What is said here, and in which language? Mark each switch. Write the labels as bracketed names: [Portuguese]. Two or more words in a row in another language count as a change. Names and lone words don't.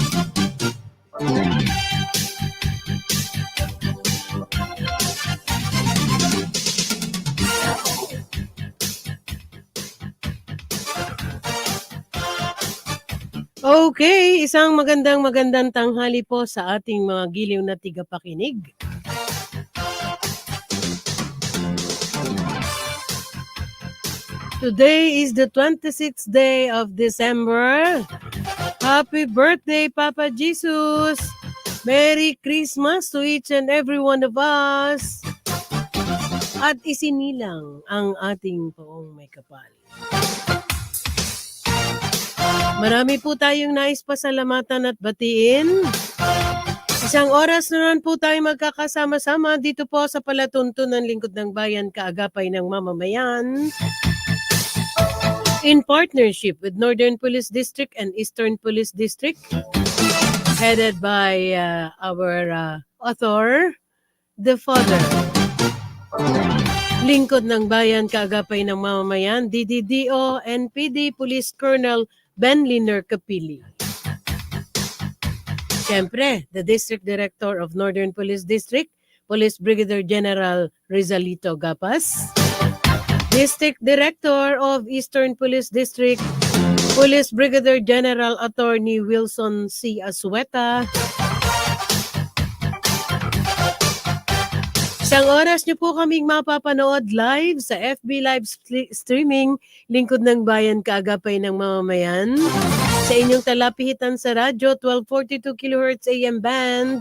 [Filipino] Okay, isang magandang tanghali po sa ating mga giliw na tigapakinig. [English] Today is the 26th day of December. Happy birthday, Papa Jesus! Merry Christmas to each and every one of us! [Filipino] At isinilang ang ating poong may kapal. Marami po tayong nais pasalamatan at batiin. Isang oras na naman po tayo magkakasama-sama dito po sa palatuntunan Lingkod ng Bayan, kaagapay ng mamamayan. [English] In partnership with Northern Police District and Eastern Police District, headed by our author, the father. [Filipino] Lingkod ng Bayan, kaagapay ng mamamayan, DDDO, NPD Police Colonel Ben Liner Capili. Siyempre, [English] the District Director of Northern Police District, Police Brigadier General Rizalito Gapas. District Director of Eastern Police District, Police Brigadier General Attorney Wilson C. Asueta. [Filipino] Isang oras niyo po kaming mapapanood live sa FB [English] live streaming [Filipino] Lingkod ng Bayan, kaagapay ng mamamayan. Sa inyong talapihitan sa radyo, 1242 kHz [English] AM band.